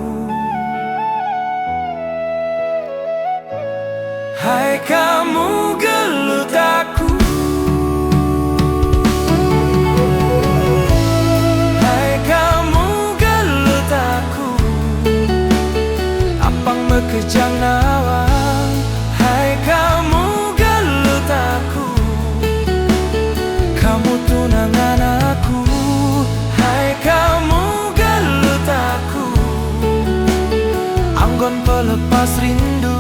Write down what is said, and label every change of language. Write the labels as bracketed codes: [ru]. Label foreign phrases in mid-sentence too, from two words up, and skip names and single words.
[id] hai kamu gelut aku, hai kamu gelut aku, [ban] apang mekejang nawang. [id] Hai kamu gelut aku, kamu tunangan aku. Hai kamu gelut aku, [ban] anggon pelepas rindu.